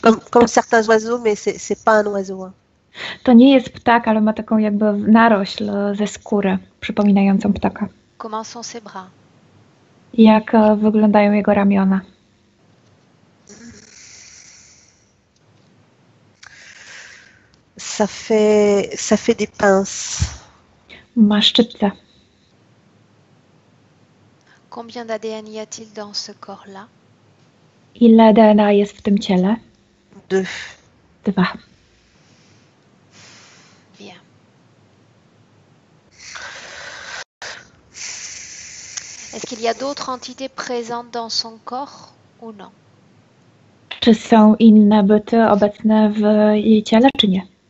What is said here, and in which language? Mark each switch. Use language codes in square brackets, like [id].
[fr] Comme certains oiseaux, mais c'est pas un oiseau. Hein. [pl] To nie jest ptak, ale ma taką jakby narośl ze skóry, przypominającą ptaka. [fr] Comment sont ses bras? [pl] Jak wyglądają jego ramiona? [fr] Ça fait des pinces. [pl] Ma szczypce. [fr] Combien d'ADN y a-t-il dans ce corps-là? [pl] Ile DNA jest w tym ciele? 2. 2. [fr] Bien. Est-ce qu'il y a d'autres entités présentes dans son corps ou non? [pl] Czy są inne byty obecne w jej ciele, czy nie?